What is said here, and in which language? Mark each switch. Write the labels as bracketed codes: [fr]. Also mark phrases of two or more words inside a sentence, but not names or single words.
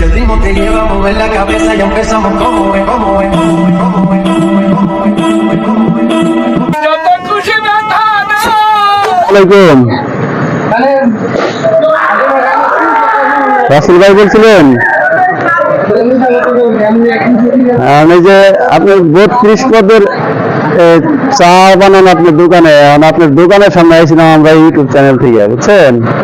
[es] ritmo te lleva a mover la cabeza, ya empezamos como es, como es, como es, como es, como es, como es, como es, como es. Yo te escuché [bn] আসসালামাইকুম রাসেল ভাই বলছিলেন আমি যে আপনার 32 পদের চা বানান আপনার দোকানে, আপনার দোকানের সামনে আইছিলাম আমরা ইউটিউব চ্যানেল থেকে, বুঝছেন?